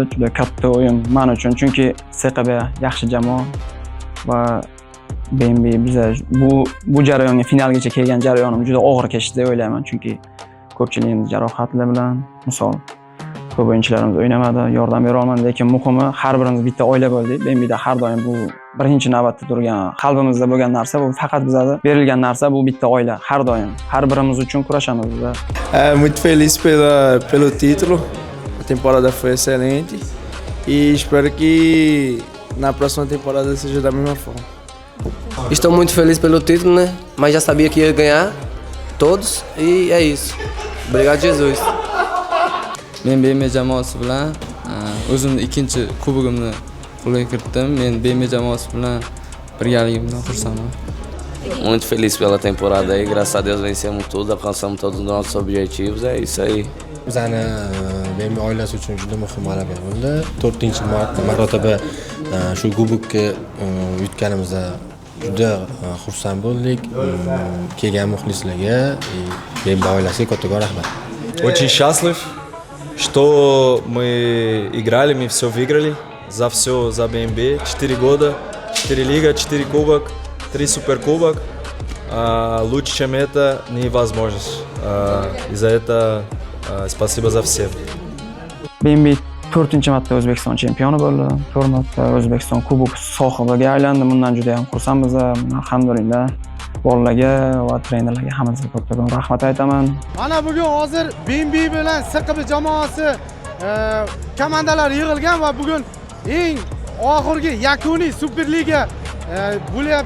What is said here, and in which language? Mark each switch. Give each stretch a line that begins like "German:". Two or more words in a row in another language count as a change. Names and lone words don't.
Uzbek: Juda katta o'yin men uchun, chunki SQB yaxshi jamoa va BNB biza bu jarayonga finalgacha kelgan jarayonim juda og'ir kechdi deb o'ylayman, chunki ko'pchiligimiz jarohatlar bilan, misol ko'p o'yinchilarimiz o'ynamadi, yordam bera olmadi, lekin muhimi har birimiz bitta oila bo'ldik. BNBda har doim bu birinchi navbatda turgan, qalbimizda bo'lgan narsa, bu faqat bizga berilgan narsa, bu bitta oila, har doim. Har birimiz uchun kurashamiz biz.
Portuguese: Muito feliz pelo título. A temporada foi excelente e espero que na próxima temporada seja da mesma forma. Estou muito feliz pelo título, né? Mas já sabia que ia ganhar todos e é isso. Obrigado, Jesus.
Uzbek: Men BM jamoasi bilan o'zimning ikkinchi kubogimni qo'lga kiritdim. Men BM jamoasi bilan birgaligimdan xursandman. Muito feliz pela temporada aí, graças a Deus vencemos tudo, alcançamos todos os nossos objetivos, é isso aí. Bizani BM oilasi uchun juda muhim g'alaba bo'ldi. 4-marotaba shu kubokni yutganimizda juda xursand bo'ldik. Kelgan muxlislarga, BM oilasiga kattakon rahmat.
Russian: Очень счастлив, что мы играли, мы все выиграли. За все, за БНБ. 4 года, 4 лига, 4 кубок, 3 суперкубок. Лучше, чем это, невозможно. И за это спасибо за всем.
Uzbek: BNB 4-marta O'zbekiston chempioni bo'ldi. 4 marta O'zbekiston kubok sohibiga aylandi. Bundan juda ham xursandmiz. Alhamdulillah. Bolalarga va trenerlarga hammasiga kattakon rahmat aytaman. Mana bugun hozir BNB bilan SQB jamoasi komandalar yig'ilgan va bugun eng oxirgi yakuniy Superliga bo'lyapti.